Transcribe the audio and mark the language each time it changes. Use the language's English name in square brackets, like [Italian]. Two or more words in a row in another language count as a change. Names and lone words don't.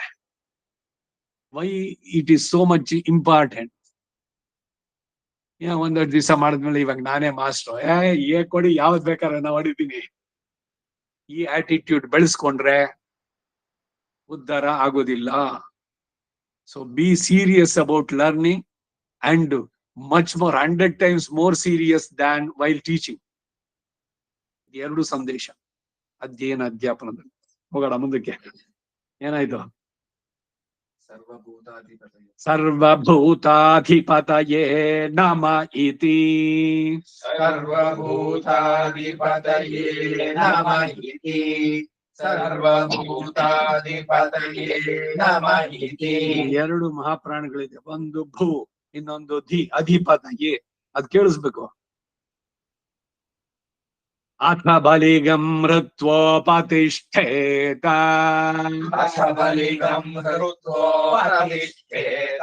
[English] Why it is so much important. [Kannada] ಒಂದೆರಡು ದಿವಸ ಮಾಡಿದ್ಮೇಲೆ ಇವಾಗ ನಾನೇ ಮಾಸ್ಟ್ರು, ಕೊಡಿ ಯಾವ್ದು ಬೇಕಾದ್ರೆ ನಾವು ಹೊಡಿತೀನಿ. ಈ ಆಟಿಟ್ಯೂಡ್ ಬೆಳೆಸ್ಕೊಂಡ್ರೆ ಉದ್ಧಾರ ಆಗೋದಿಲ್ಲ. [English] So be serious about learning and much more 100 times more serious than while teaching. [Kannada] 2 ಸಂದೇಶ ಅಧ್ಯಯನ ಅಧ್ಯಾಪನದಲ್ಲಿ. ಹೋಗೋಣ ಮುಂದಕ್ಕೆ. ಏನಾಯ್ತು? [Sanskrit] ಸರ್ವಭೂತಾಧಿಪತಯೇ ನಮ ಇತಿ. ಸರ್ವಭೂತಾಧಿಪತಯೇ ನಮಃ ಇತಿ. ಸರ್ವಭೂತಾಧಿಪತಯೇ ನಮಃ ಇತಿ. [Kannada] 2 ಮಹಾಪ್ರಾಣಗಳಿದೆ. ಒಂದು ಭೂ, ಇನ್ನೊಂದು ಧಿ. ಅಧಿಪತಯೇ ಅದ್ ಕೇಳಿಸ್ಬೇಕು. [Sanskrit] ಅಥ ಬಲಿಗಂ ಹೃತ್ವೋಪತಿಷ್ಠೇತ. ಅಥ ಬಲಿಗಂ ಹೃತ್ವೋಪತಿಷ್ಠೇತ.